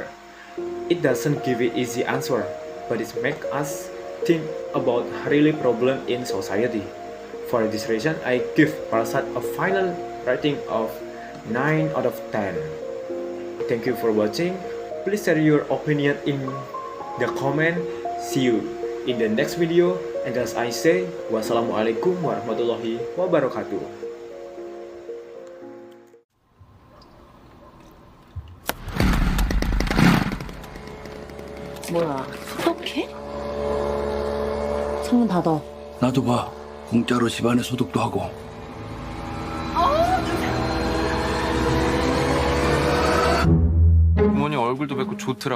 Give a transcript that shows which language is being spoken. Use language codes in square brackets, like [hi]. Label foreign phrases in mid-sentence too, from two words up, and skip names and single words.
[en] It doesn't give an easy answer, but it makes us think about really problem in society. For this reason, I give Parasite a final rating of 9 out of 10. Thank you for watching. Please share your opinion in the comment. See you in the next video. And as I say, [ar] والسلام عليكم ورحمة الله وبركاته. [ko] 뭐야, 소독해? 창문 닫아. 나도 봐. 공짜로 집안에 소독도 하고. 부모님 얼굴도 뵙고 좋더라.